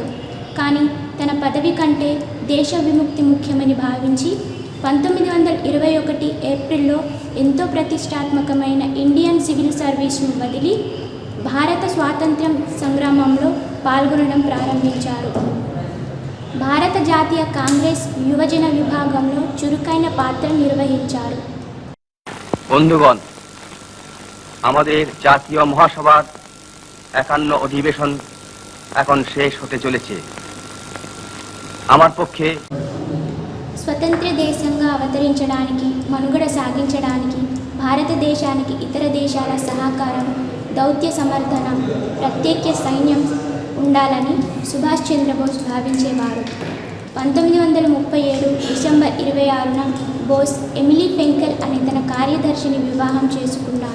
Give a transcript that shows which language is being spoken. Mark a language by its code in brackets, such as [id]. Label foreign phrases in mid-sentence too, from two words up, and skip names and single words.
[te] కానీ తన పదవి కంటే దేశ విముక్తి ముఖ్యమని భావించి 1921 ఏప్రిల్లో ఎంతో ప్రతిష్టాత్మకమైన ఇండియన్ సివిల్ సర్వీస్ను వదిలి భారత స్వాతంత్ర్యం సంగ్రామంలో పాల్గొనడం ప్రారంభించారు. భారత జాతీయ కాంగ్రెస్ యువజన విభాగంలో చురుకైన పాత్ర నిర్వహించారు. [bn] বন্ধুগণ, আমাদের জাতীয় মহাসভার 51 অধিবেশন এখন শেষ হতে চলেছে। আমার పక్షే [te] స్వతంత్ర దేశంగా అవతరించడానికి మనుగడ సాగించడానికి భారతదేశానికి ఇతర దేశాల సహకారం, దౌత్య సమర్థన, ప్రత్యేక సైన్యం ఉండాలని సుభాష్ చంద్రబోస్ భావించేవారు. 1937 డిసెంబర్ 26న బోస్ ఎమిలీ ఫెంకెల్ అనే తన కార్యదర్శిని వివాహం చేసుకున్నారు.